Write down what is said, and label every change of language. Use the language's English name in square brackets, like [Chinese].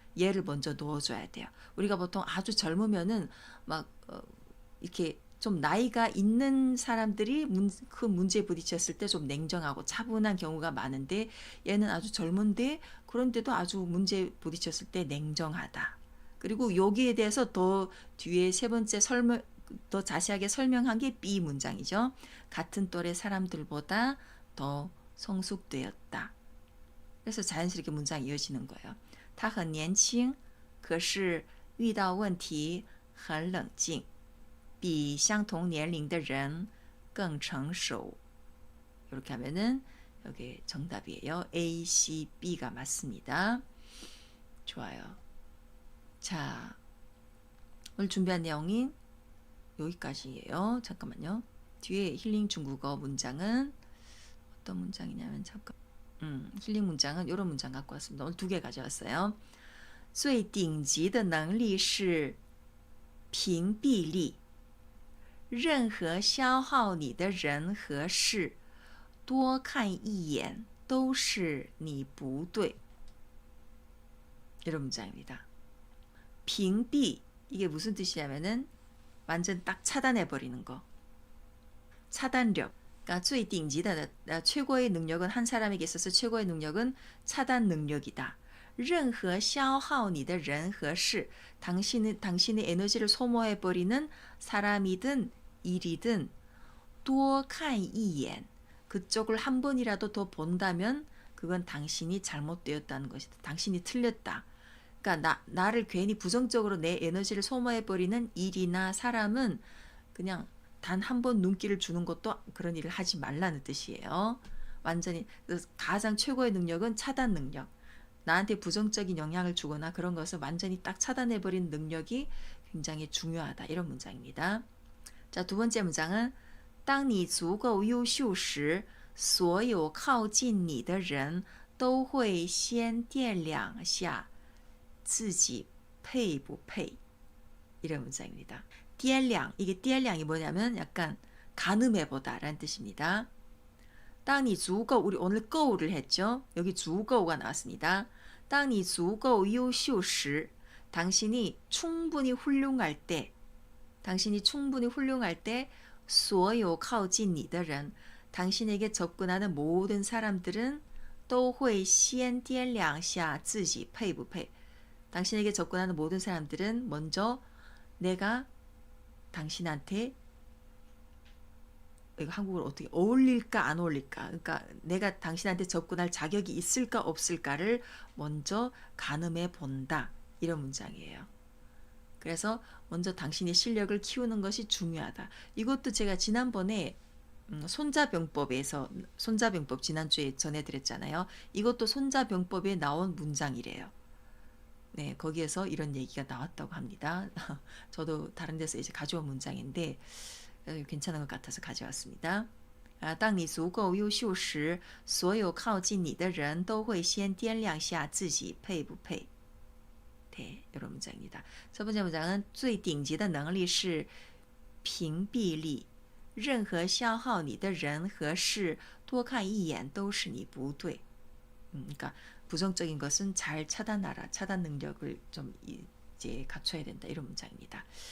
[Korean] 얘를 먼저 넣어줘야 돼요. 우리가 보통 아주 젊으면은 막 이렇게 좀 나이가 있는 사람들이 그 문제에 부딪혔을 때 좀 냉정하고 차분한 경우가 많은데 얘는 아주 젊은데 그런데도 아주 문제에 부딪혔을 때 냉정하다. 그리고 여기에 대해서 더 뒤에 세 번째 더 자세하게 설명한 게 B 문장이죠. 같은 또래 사람들보다 더 성숙되었다. 그래서 자연스럽게 문장이 이어지는 거예요. [Chinese] 他很年轻可是遇到问题很冷静比相同年龄的人更成熟. [Korean] 이렇게 하면은 여기 정답이에요. A, C, B가 맞습니다. 좋아요. 자, 오늘 준비한 내용이 여기까지예요. 잠깐만요. 뒤에 힐링 중국어 문장은 어떤 문장이냐면 힐링 문장은 이런 문장 갖고 왔습니다. 오늘 두 개 가져왔어요. [Chinese] 最顶级的能力是屏蔽力任何消耗你的人和事多看一眼都是你不对. [Korean] 이런 문장입니다. 屏蔽 이게 무슨 뜻이냐면은 완전 딱 차단해 버리는 거. 차단력. 그러니까 [Chinese] 最顶级的 [Korean] 최고의 능력은 한 사람에게 있어서 최고의 능력은 차단 능력이다. [Chinese] 任何消耗你的人和事 [Korean] 당신의 에너지를 소모해 버리는 사람이든 일이든 [Chinese] 多看一眼 [Korean] 그쪽을 한 번이라도 더 본다면 그건 당신이 잘못되었다는 것이다. 당신이 틀렸다. 그러니까 나를 괜히 부정적으로 내 에너지를 소모해 버리는 일이나 사람은 그냥 단 한 번 눈길을 주는 것도 그런 일을 하지 말라는 뜻이에요. 완전히 가장 최고의 능력은 차단 능력. 나한테 부정적인 영향을 주거나 그런 것을 완전히 딱 차단해버린 능력이 굉장히 중요하다. 이런 문장입니다. 자, 두 번째 문장은 [Chinese] 当你足够优秀时，所有靠近你的人都会先掂两下自己配不配. [Korean] 이런 문장입니다. 掂量, 이게 掂量이 뭐냐면 약간 가늠해보다라는 뜻입니다. 当你足够, 우리 오늘 够를 했죠. 여기 足够가 나왔습니다. [Chinese] 当你足够优秀时, [Korean] 당신이 충분히 훌륭할 때, 당신이 충분히 훌륭할 때, [Chinese] 所有靠近你的人, [Korean] 당신에게 접근하는 모든 사람들은 [Chinese] 都会先掂两下自己配不配. [Korean] 당신에게 접근하는 모든 사람들은 먼저 내가 당신한테 이거 한국어로 어떻게 어울릴까 안 어울릴까, 그러니까 내가 당신한테 접근할 자격이 있을까 없을까를 먼저 가늠해 본다. 이런 문장이에요. 그래서 먼저 당신의 실력을 키우는 것이 중요하다. 이것도 제가 지난번에 손자병법에서, 손자병법 지난주에 전해드렸잖아요. 이것도 손자병법에 나온 문장이래요. 네, 거기에서 이런 얘기가 나왔다고 합니다. 저도 다른 데서 이제 가져온 문장인데 괜찮은 것 같아서 가져왔습니다. [Chinese] 当你足够优秀时，所有靠近你的人都会先掂量下自己配不配. [Korean] 네, 이런 문장입니다. 첫 번째 문장은 [Chinese] 最顶级的能力是屏蔽力，任何消耗你的人和事，多看一眼都是你不对. [Korean] 그러니까 부정적인 것은 잘 차단하라. 차단 능력을 좀 이제 갖춰야 된다. 이런 문장입니다.